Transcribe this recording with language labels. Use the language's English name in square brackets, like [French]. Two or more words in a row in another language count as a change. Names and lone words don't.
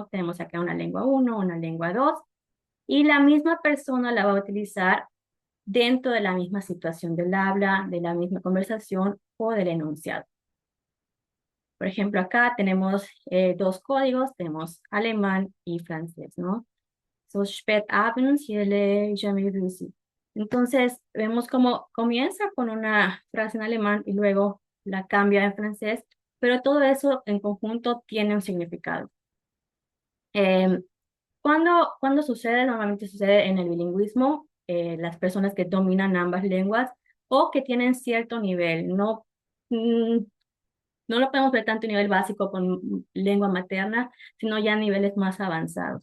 [Spanish] Tenemos acá una lengua uno, una lengua 2, y la misma persona la va a utilizar dentro de la misma situación del habla, de la misma conversación o del enunciado. Por ejemplo, acá tenemos dos códigos, tenemos alemán y francés, ¿no? [German] So spät abends, [French] je l'ai jamais vu ici. [Spanish] Entonces, vemos cómo comienza con una frase en alemán y luego la cambia en francés, pero todo eso en conjunto tiene un significado. Em, cuando sucede, normalmente sucede en el bilingüismo, las personas que dominan ambas lenguas o que tienen cierto nivel, no, no lo podemos ver tanto a nivel básico con lengua materna, sino ya a niveles más avanzados.